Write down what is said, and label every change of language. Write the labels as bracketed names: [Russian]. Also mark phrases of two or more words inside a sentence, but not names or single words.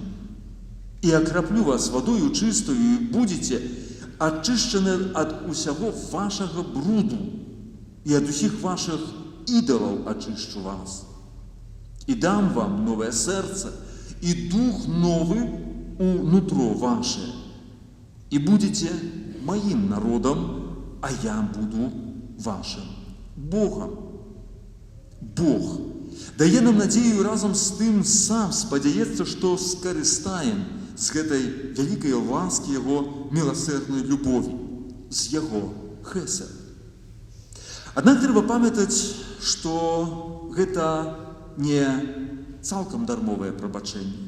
[Belarusian] І акраплю вас вадою чыстую, і будзеце ачышчаны ад усяго вашага бруду, і ад усіх вашых ідалаў ачышчу вас. І дам вам новае сэрца, і дух новы у нутро ваше. І будзеце маім народам, а я буду вашим Богом. Бог дае нам надзею, разам з тым сам спадзяецца, што скарыстаем з гэтай вялікай ласкі яго міласэрнай любові, з яго хесед. Аднак трэба памятаць, што гэта не цалкам дармовае прабачэнне.